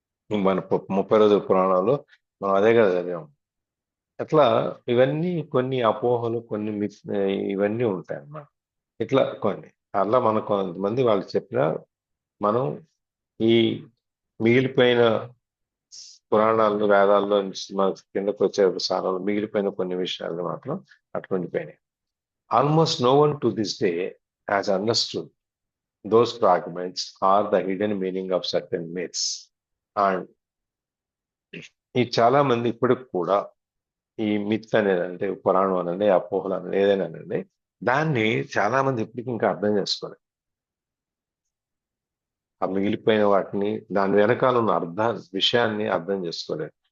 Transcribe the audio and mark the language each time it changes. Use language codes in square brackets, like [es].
[te] మన 30 రోజుల పురాణంలో మనం అదే కదా చదివాం. అట్లా ఇవన్నీ కొన్ని అపోహలు, కొన్ని ఇవన్నీ ఉంటాయి అన్నమాట. ఇట్లా కొన్ని అట్లా మన కొంతమంది వాళ్ళు చెప్పినా మనం ఈ మిగిలిపోయిన పురాణాలు, వేదాల్లో నుంచి మన కిందకు వచ్చే సారాలు మిగిలిపోయిన కొన్ని విషయాలు మాత్రం అట్లా ఉండిపోయినాయి. [en] Almost no one to this day has understood those fragments are the hidden meaning of certain myths. [te] And ఈ చాలా మంది ఇప్పటికి కూడా ఈ మిత్ అనేది అంటే పురాణం అనండి, అపోహలు అనండి, ఏదైనా అనండి, దాన్ని చాలా మంది ఇప్పటికి ఇంకా అర్థం చేసుకోలేదు. ఆ మిగిలిపోయిన వాటిని, దాని వెనకాల ఉన్న విషయాన్ని అర్థం చేసుకోలేదు.